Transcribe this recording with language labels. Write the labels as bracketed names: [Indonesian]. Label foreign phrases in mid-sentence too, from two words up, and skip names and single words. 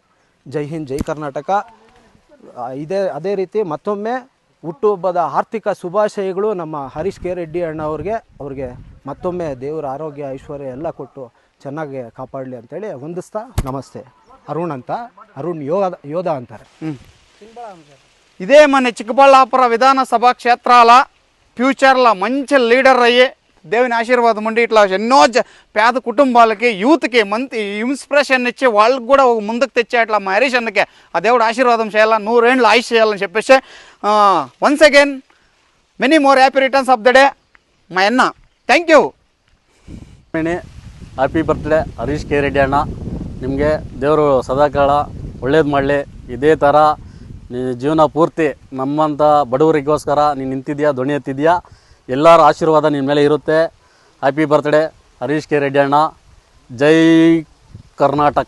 [Kannada] ಜೈ ಹಿಂದ್, ಜೈ ಕರ್ನಾಟಕ. ಅದೇ ರೀತಿ ಮತ್ತೊಮ್ಮೆ ಹುಟ್ಟುಹಬ್ಬದ ಆರ್ಥಿಕ ಶುಭಾಶಯಗಳು ನಮ್ಮ ಹರೀಶ್ ಕೆ ರೆಡ್ಡಿ ಅಣ್ಣ ಅವ್ರಿಗೆ ಮತ್ತೊಮ್ಮೆ ದೇವರ ಆರೋಗ್ಯ, ಐಶ್ವರ್ಯ ಎಲ್ಲ ಕೊಟ್ಟು ಚೆನ್ನಾಗಿ ಕಾಪಾಡಲಿ ಅಂತೇಳಿ ವಂದಿಸ್ತಾ ನಮಸ್ತೆ. [Telugu] ಅರುಣ್ ಯೋಧ అంటారు. ఇదే మన చిక్కబళ్ళాపుర విధానసభ క్షేత్రాల ఫ్యూచర్లో మంచి లీడర్ అయ్యి దేవుని ఆశీర్వాదం ఉండి ఇట్లా ఎన్నో పేద కుటుంబాలకి, యూత్కి మంచి ఇన్స్పిరేషన్ ఇచ్చి వాళ్ళకి కూడా ముందుకు తెచ్చే ఇట్లా మా హరీష్ అన్నకే ఆ దేవుడు ఆశీర్వాదం చేయాలా, 100 ఏళ్ళు ఆయుష్ చేయాలని చెప్పేసి [English] once again many more happy returns of the day [Telugu] మా అన్న. [English] thank you. happy birthday [Kannada] ಹರೀಶ್ ಕೆ ರೆಡ್ಡಿ ಅಣ್ಣ. ನಿಮಗೆ ದೇವರು ಸದಾಕಾಲ ಒಳ್ಳೇದು ಮಾಡಲಿ. ಇದೇ ಥರ ಜೀವನ ಪೂರ್ತಿ ನಮ್ಮಂಥ ಬಡವರಿಗೋಸ್ಕರ ನೀನು ನಿಂತಿದ್ಯಾ, ಧ್ವನಿ ಎತ್ತಿದ್ಯಾ. ಎಲ್ಲರ ಆಶೀರ್ವಾದ ನಿನ್ನ ಮೇಲೆ ಇರುತ್ತೆ. [English] happy birthday [Kannada] ಹರೀಶ್ ಕೆ ರೆಡ್ಡಿ ಅಣ್ಣ.